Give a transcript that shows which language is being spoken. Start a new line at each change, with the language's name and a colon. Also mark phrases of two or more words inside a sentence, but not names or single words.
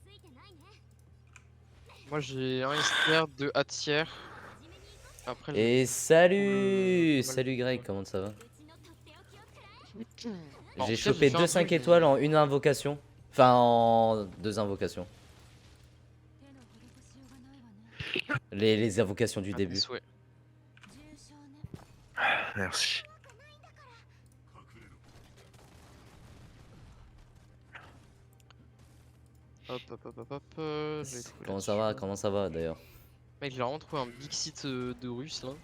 French: Moi j'ai un S tier, 2 A tier. Après, Et salut! mal Salut de- Greg, comment ça va? En J'ai tout cas, chopé fait un 2 5 truc, mais- étoiles en une invocation. Enfin, en 2 invocations.
Japanese: 手の施しようがないわね。
French: Les invocations du Ah, tes début. souhaits.
Japanese: 重傷ね。
French: Merci. Hop, hop, hop, hop, hop. Je l'ai trouvé Comment ça va? là-dessus. Comment ça va d'ailleurs? Mec, j'ai vraiment trouvé un big site de russe là.